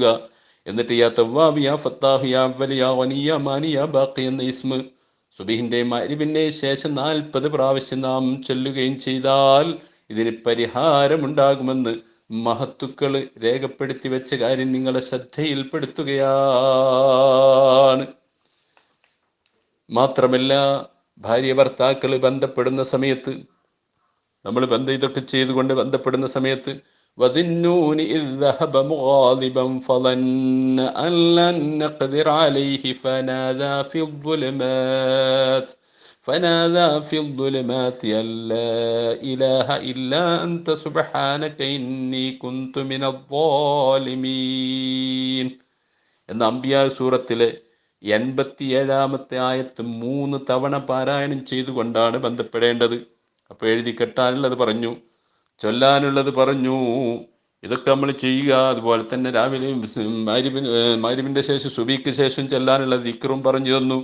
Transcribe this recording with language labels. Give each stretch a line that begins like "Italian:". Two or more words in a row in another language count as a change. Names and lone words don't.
Malayalam: എന്നിട്ട്
Arabic: يا تواب يا فتاح يا أول يا غني يا مانع يا باقي
Malayalam: എന്ന ഇസ്മ സുബഹിൻ്റെ മഗ്‌രിബിൻ്റെ ശേഷം 40 പ്രാവശ്യം നാം ചൊല്ലുകയും ചെയ്താൽ ഇതിന് പരിഹാരമുണ്ടാകുമെന്ന് മഹത്തുക്കൾ രേഖപ്പെടുത്തി വെച്ച കാര്യം നിങ്ങളെ ശ്രദ്ധയിൽപ്പെടുത്തുകയാണ്. മാത്രമല്ല, ഭാര്യ ഭർത്താക്കൾ ബന്ധപ്പെടുന്ന സമയത്ത് നമ്മൾ ഇതൊക്കെ ചെയ്തുകൊണ്ട് ബന്ധപ്പെടുന്ന സമയത്ത്
Arabic: وذنون إذ ذهب مغاضبا فظن أن لن نقدر عليه فنادى في الظلمات أن لا إله إلا أنت سبحانك إني كنت من الظالمين
Malayalam: എന്ന അംബിയാ സൂറത്തിലെ 87-ാമത്തെ ആയത്ത് 3 തവണ പാരായണം ചെയ്തുകൊണ്ടാണ് ബന്ധപ്പെടേണ്ടത്. അപ്പോൾ എഴുതി കെട്ടാനുള്ളത് പറഞ്ഞു, ചൊല്ലാനുള്ളത് പറഞ്ഞു. ഇതൊക്കെ നമ്മൾ ചെയ്യുക. അതുപോലെ തന്നെ രാവിലെ മഗ്‌രിബിന്റെ ശേഷം സുബഹിക്ക് ശേഷം ചൊല്ലാനുള്ള ദിക്റും പറഞ്ഞു തന്നു.